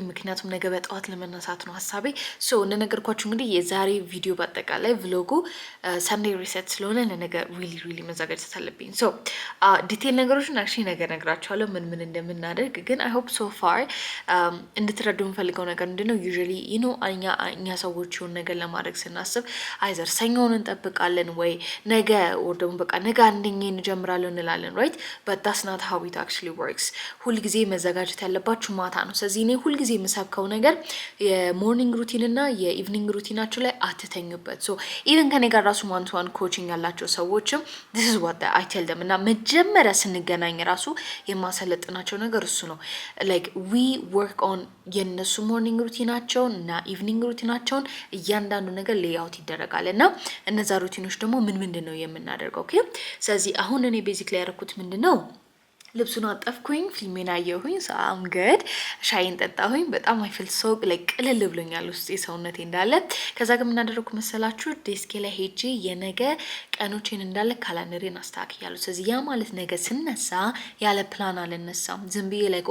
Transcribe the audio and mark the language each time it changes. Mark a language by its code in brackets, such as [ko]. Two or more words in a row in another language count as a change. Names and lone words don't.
[am] ምክንያቱም ነገ በጠዋት ለመነሳት ነው ሐሳቤ so እንደነገርኳችሁ እንግዲህ የዛሬ ቪዲዮ በአጠቃላይ [en] vlog Sunday reset [am] ስለሆነ ለነገ really መዘጋጀት አለብኝ so ዲቴል ነገሮችን actually ነገ ነግራችኋለሁ ምን እንደምናደርግ ግን [en] I hope so far [am] እንድትረዱ የምፈልገው ነገር ምንድነው [en] usually you know [am] እኛ ሰዎች የሆነ ነገር ለማድረግ ስናስብ አይዘር ሰኞውን እንጠብቃለን ወይ ነገ or ደግሞ በቃ ነገ አንደኛ እንጀምራለን እንላለን [en] right but that's not how it actually works [am] ሁሉ ጊዜ መዘጋጀት ያለባችሁ ማታ ነው ስለዚህ እኔ ሁሉ ጊዜ የምሰብከው ነገር [en] morning routine [am] እና [en] evening routine [am] ላይ አትተኙበት so even ከኔ ጋር ራሱ [en] one to one coaching [am] ያላችሁ ሰዎችም [en] this is what I tell them [am] እና መጀመሪያ ስንገናኝ ራሱ የማሰለጥናቸው ነገር እሱ ነው [en] like we work on [am] የነሱ [en] morning routine [am] እና [en] evening routine [am] እያንዳንዱ ነገር ሌይአውት ይደረጋል እና እነዛ ሩቲኖች ደግሞ ምንድነው የምናደርገው ኦኬ ስለዚህ አሁን እኔ ቤዚክሊ ያደረኩት ምንድነው ልብሱን አጠፍኩኝ ፊልሜን አየሁኝ ሳም ገድ ሻይን ጠጣሁኝ በጣም [en] I feel so like [am] ቅልል ብሎኛል ውስጥ ሰውነቴ እንዳለ ከዛ ግን ምን አደረኩ መሰላችሁ ዴስኬ ላይ ሄጄ የነገ ቀኖቼን እንዳለ ካላንደሬን አስተካክያለሁ ስለዚህ ያ ማለት ነገ ስነሳ ያለ ፕላን አልነሳም ዝም ብዬ like